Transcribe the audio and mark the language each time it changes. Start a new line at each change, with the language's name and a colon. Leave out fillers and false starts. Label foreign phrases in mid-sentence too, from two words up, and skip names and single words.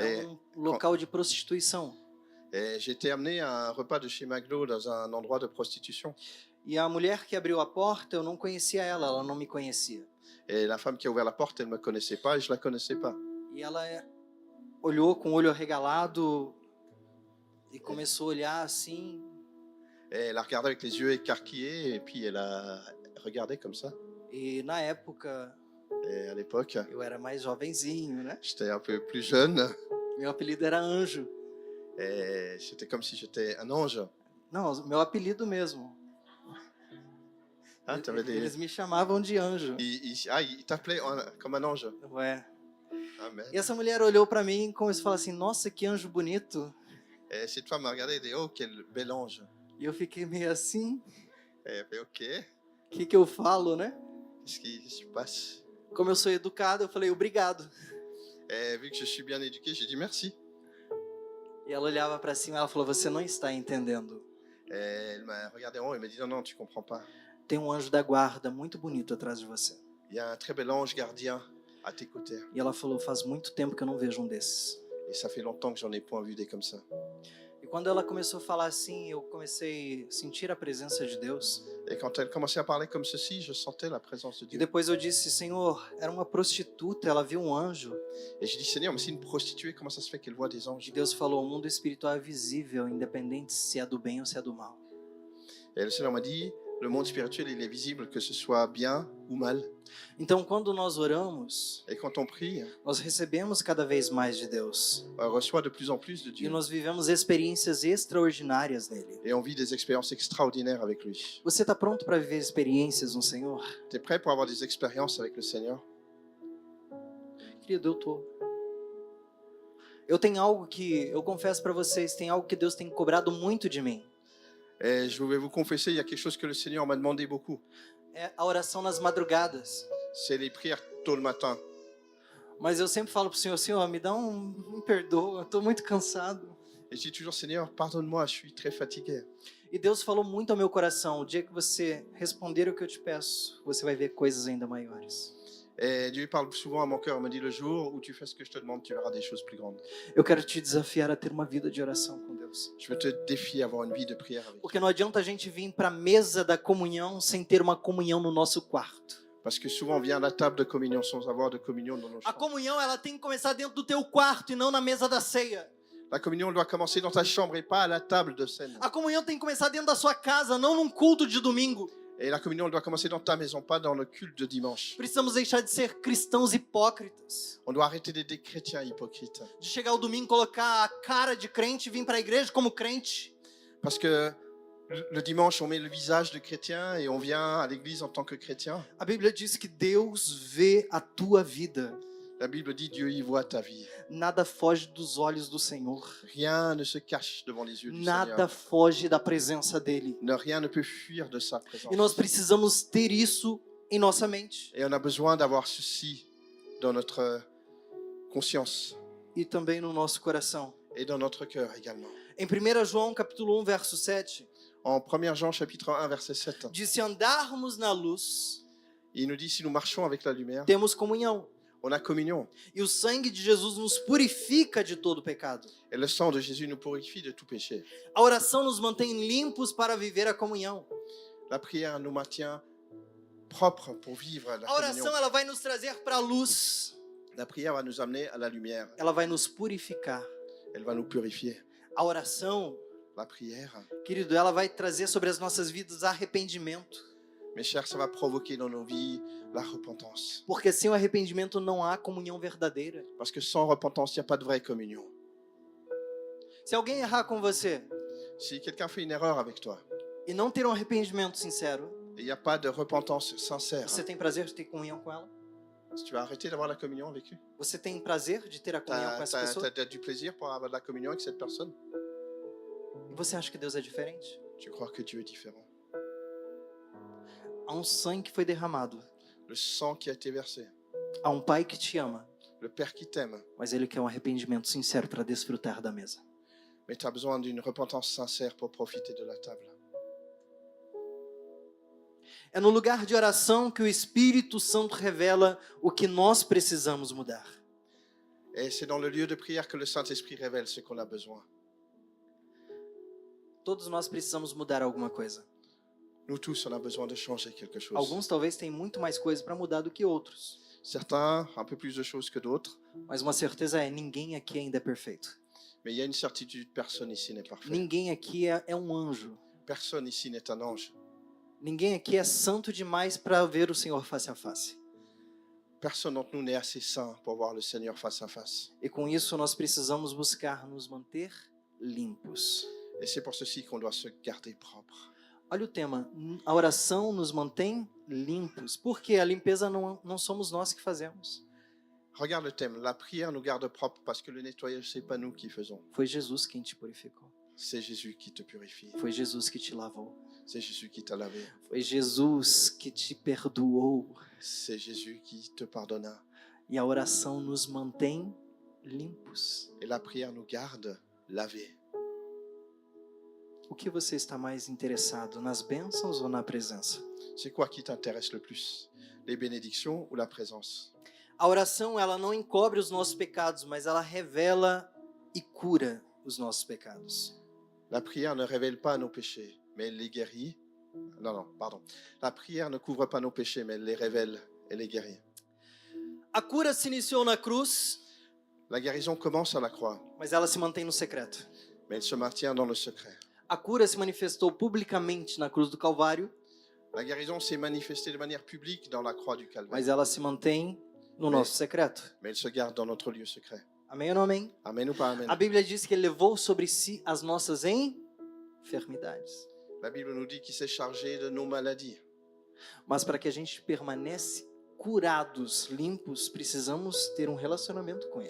Portuguese: É, um local de prostituição.
French: Et j'ai été amené à un repas de chez McDo dans un endroit de prostitution.
Portuguese: E a mulher que abriu a porta, eu não conhecia ela não me conhecia.
French: Et la femme qui a ouvert la porte, elle ne me connaissait pas et je la connaissais pas.
Portuguese: E ela olhou com o olho arregalado e começou a olhar assim.
French: Et elle a regardé avec les yeux écarquillés et puis elle a regardé comme ça.
Portuguese: E na época,
French: Et à l'époque,
Portuguese: eu era mais jovenzinho, né?
French: j'étais un peu plus jeune
Portuguese: Meu apelido era Anjo.
French: et c'était comme si j'étais un ange.
Portuguese: Não, meu apelido mesmo.
French: Ah, t'avais des...
Portuguese: Eles me chamavam de Anjo.
French: il t'appelait comme un ange.
Portuguese: Ué.
French: Amen.
Portuguese: E essa mulher olhou pra mim e começou a falar assim: nossa, que anjo bonito.
French: Et cette femme m'a regardé et dit, oh, quel bel ange.
Portuguese: E eu fiquei meio assim:
French: Et elle a fait, ok,
Portuguese: o que eu falo, né?
French: qu'est-ce qui se passe?
Portuguese: Como eu sou educado, eu falei obrigado.
French: Et vu que je suis bien éduqué, j'ai dit merci.
Portuguese: E ela olhava pra cima e ela falou: você não está entendendo.
French: Et elle m'a regardé en haut et m'a dit, non, tu comprends pas.
Portuguese: Tem um anjo da guarda muito bonito atrás de você.
French: Il y a un très bel ange gardien à tes côtés.
Portuguese: E ela falou: faz muito tempo que eu não vejo um desses.
French: Et ça fait longtemps que j'en ai point vu des comme ça.
Portuguese: E quando ela começou a falar assim, eu comecei a sentir a presença de Deus.
French: Et quand elle commençait à parler comme ceci, je sentais la présence de
Portuguese: E
French: Dieu.
Portuguese: depois eu disse: Senhor, era uma prostituta, ela viu um anjo.
French: Et j'ai dit, Seigneur, mais c'est une prostituée, comment ça se fait qu'elle voit des
Portuguese: E
French: anges?
Portuguese: Deus falou: o mundo espiritual é visível, independente se é do bem ou se é do mal.
French: Et le Seigneur m'a dit, le monde spirituel, il est visible, que ce soit bien ou mal.
Portuguese: Então, quando nós oramos,
French: Et quand on prie,
Portuguese: nós recebemos cada vez mais de Deus.
French: on reçoit de plus en plus de
Portuguese: E
French: Dieu.
Portuguese: nós vivemos experiências extraordinárias nele.
French: Et on vit des expériences extraordinaires avec lui.
Portuguese: Você está pronto para viver experiências no Senhor?
French: Tu es prêt pour avoir des expériences avec le Seigneur?
Portuguese: Querido, eu tô. Eu tenho algo que, eu confesso para vocês, tem algo que Deus tem cobrado muito de mim.
French: Et je vais vous confesser, il y a quelque chose que le Seigneur m'a demandé beaucoup.
Portuguese: É a oração nas madrugadas.
French: C'est les prières tôt le matin.
Portuguese: Mas eu sempre falo pro Senhor, Senhor, me perdoa, eu tô muito cansado.
French: Et je dis toujours, Seigneur, pardonne-moi, je suis très fatigué.
Portuguese: E Deus falou muito ao meu coração, o dia que você responder o que eu te peço, você vai ver coisas ainda maiores.
French: Et Dieu parle souvent à mon cœur, il me dit, le jour où tu fais ce que je te demande, tu verras des choses plus grandes.
Portuguese: Eu quero te desafiar a ter uma vida de oração com Deus.
French: Je veux te défier à avoir une vie de prière avec lui.
Portuguese: Porque não adianta a gente vir para a mesa da comunhão sem ter uma comunhão no nosso quarto.
French: Parce que souvent on vient à la table de communion sans avoir de communion dans nos
Portuguese: A
French: chambres.
Portuguese: comunhão, ela tem que começar dentro do teu quarto e não na mesa da ceia.
French: La communion doit commencer dans ta chambre et pas à la table de scène.
Portuguese: A comunhão tem que começar dentro da sua casa, não num culto de domingo.
French: Et la communion doit commencer dans ta maison, pas dans le culte de dimanche.
Portuguese: Precisamos deixar de ser cristãos hipócritas.
French: On doit arrêter d'être des chrétiens hypocrites.
Portuguese: De chegar ao domingo, colocar a cara de crente e vir para a igreja como crente.
French: Parce que le dimanche, on met le visage de chrétien et on vient à l'église en tant que chrétien.
Portuguese: A Bíblia diz que Deus vê a tua vida.
French: La Bible dit Dieu y voit ta vie.
Portuguese: Nada foge dos olhos do Senhor.
French: Rien ne se cache devant les yeux du
Portuguese: Nada
French: Seigneur.
Portuguese: foge da presença dele.
French: Rien ne peut fuir de sa présence.
Portuguese: E nós precisamos ter isso em nossa mente.
French: Et on a besoin d'avoir ceci dans notre conscience
Portuguese: E também no nosso coração.
French: et dans notre cœur également.
Portuguese: Em 1 João capítulo 1, verso 7,
French: En 1 Jean chapitre 1 verset 7,
Portuguese: diz: se andarmos na luz,
French: il nous dit si nous marchons avec la lumière,
Portuguese: temos comunhão.
French: on a communion.
Portuguese: E o sangue de Jesus nos purifica de todo pecado.
French: Et le sang de Jésus nous purifie de tout péché.
Portuguese: A oração nos mantém limpos para viver a comunhão.
French: La prière nous maintient propres pour vivre la
Portuguese: A oração,
French: communion.
Portuguese: ela vai nos trazer para a luz.
French: La prière va nous amener à la lumière.
Portuguese: Ela vai nos purificar.
French: Elle va nous purifier.
Portuguese: A oração,
French: La prière,
Portuguese: querido, ela vai trazer sobre as nossas vidas arrependimento.
French: mes chers, ça va provoquer dans nos vies la repentance.
Portuguese: Porque sem o arrependimento não há comunhão verdadeira.
French: Parce que sans repentance, il n'y a pas de vraie communion.
Portuguese: Se alguém errar com você
French: Si quelqu'un fait une erreur avec toi,
Portuguese: e não ter um arrependimento sincero,
French: et il n'y a pas de repentance sincère,
Portuguese: você tem prazer de ter comunhão com ela?
French: si tu vas arrêter d'avoir la communion avec lui,
Portuguese: Você tem prazer de ter a comunhão com essa pessoa?
French: tu as du plaisir pour avoir de la communion avec cette personne.
Portuguese: E você acha que Deus é diferente?
French: Tu crois que Dieu est différent.
Portuguese: Há um sangue que foi derramado.
French: Le sang qui a été versé,
Portuguese: Há um pai que te ama,
French: le Père qui t'aime,
Portuguese: mas ele quer um arrependimento sincero para desfrutar da mesa.
French: mais tu as besoin d'une repentance sincère pour profiter de la table.
Portuguese: É no lugar de oração que o Espírito Santo revela o que nós precisamos mudar.
French: Et c'est dans le lieu de prière que le Saint-Esprit révèle ce qu'on a besoin.
Portuguese: Todos nós precisamos mudar alguma coisa.
French: Nous tous, on a besoin de changer quelque chose.
Portuguese: Alguns talvez têm muito mais coisa para mudar do que outros.
French: Certains, un peu plus de choses que d'autres,
Portuguese: Mas uma certeza é, ninguém aqui ainda é perfeito.
French: mais il y a une certitude, personne ici n'est parfait.
Portuguese: Ninguém aqui é um anjo.
French: Personne ici n'est un ange.
Portuguese: Ninguém aqui é santo demais para ver o Senhor face a face.
French: Personne d'entre nous n'est assez saint pour voir le Seigneur face à face.
Portuguese: E com isso nós precisamos buscar nos manter limpos.
French: Et c'est pour ceci qu'on doit se garder propre.
Portuguese: Olha o tema, a oração nos mantém limpos. Porque a limpeza não somos nós que fazemos.
French: Regarde le thème, la prière nous garde propre parce que le nettoyage, c'est pas nous qui faisons.
Portuguese: Foi Jesus quem te purificou.
French: C'est Jésus qui te purifie.
Portuguese: Foi Jesus que te lavou.
French: C'est Jésus qui t'a lavé.
Portuguese: Foi Jesus que te perdoou.
French: C'est Jésus qui te pardonna.
Portuguese: E a oração nos mantém limpos.
French: Et la prière nous garde lavés.
Portuguese: O que você está mais interessado, nas bênçãos ou na presença?
French: C'est quoi qui t'intéresse le plus? Les bénédictions ou la présence?
Portuguese: A oração, ela não encobre os nossos pecados, mas ela revela e cura os nossos pecados.
French: La prière ne révèle pas nos péchés, mais elle les guérit. Non, pardon. La prière ne couvre pas nos péchés, mais elle les révèle et les guérit.
Portuguese: A cura se iniciou na cruz,
French: La guérison commence à la croix,
Portuguese: mas ela se mantém no secreto.
French: mais elle se maintient dans le secret.
Portuguese: A cura se manifestou publicamente na cruz do Calvário,
French: La guérison s'est manifestée de manière publique dans la croix du Calvaire,
Portuguese: mas ela se mantém no nosso secreto.
French: mais elle se garde dans notre lieu secret.
Portuguese: Amém ou não amém?
French: Amen ou pas amen?
Portuguese: A Bíblia diz que ele levou sobre si as nossas enfermidades.
French: La Bible nous dit qu'il s'est chargé de nos maladies.
Portuguese: Mas para que a gente permanece curados, limpos, precisamos ter um relacionamento com Ele.